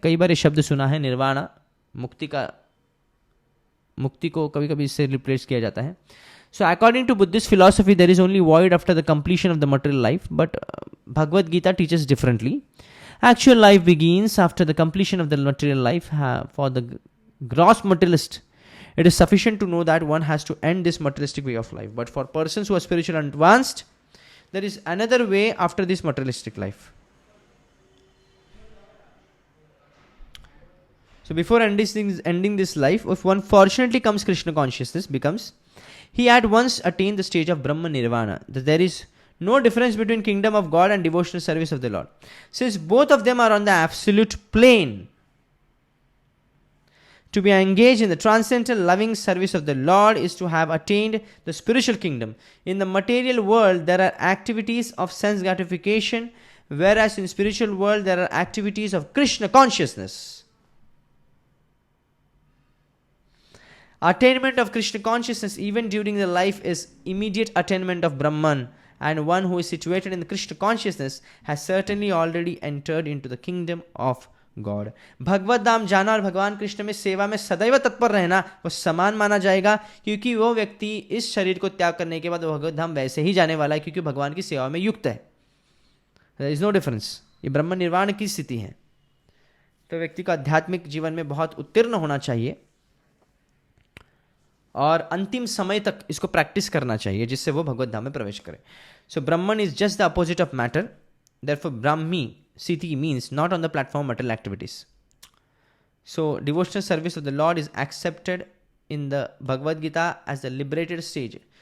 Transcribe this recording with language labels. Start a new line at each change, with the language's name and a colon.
Hindi: कई बार ये शब्द सुना है, निर्वाणा, मुक्ति को कभी कभी इससे रिप्लेस किया जाता है।
English: So according to Buddhist philosophy there is only void after the completion of the material life, but Bhagavad Gita teaches differently. Actual life begins after the completion of the material life. For the gross materialist it is sufficient to know that one has to end this materialistic way of life, but for persons who are spiritual and advanced, there is another way after this materialistic life. So before ending this life, if one fortunately comes Krishna consciousness, becomes, he at once attained the stage of Brahma Nirvana, that there is no difference between kingdom of God and devotional service of the Lord, since both of them are on the absolute plane. To be engaged in the transcendental loving service of the Lord is to have attained the spiritual kingdom. In the material world, there are activities of sense gratification, whereas in spiritual world, there are activities of Krishna consciousness. Attainment of Krishna consciousness even during the life is immediate attainment of Brahman, and one who is situated in the Krishna consciousness has certainly already entered into the kingdom of God.
Hindi: भगवत धाम जाना और भगवान कृष्ण में सेवा में सदैव तत्पर रहना वो समान माना जाएगा, क्योंकि वो व्यक्ति इस शरीर को त्याग करने के बाद भगवत धाम वैसे ही जाने वाला है, क्योंकि भगवान की सेवा में युक्त है।
English: There is no difference.
Hindi: ये ब्रह्म निर्वाण की स्थिति है। तो व्यक्ति को आध्यात्मिक जीवन में बहुत उत्तीर्ण होना चाहिए और अंतिम समय तक इसको प्रैक्टिस करना चाहिए, जिससे वो भगवत धाम में प्रवेश करे।
English: So Brahman is just the opposite of matter, therefore Brahmi Siti means not on the platform material activities. So devotional service of the Lord is accepted in the Bhagavad Gita as the liberated stage.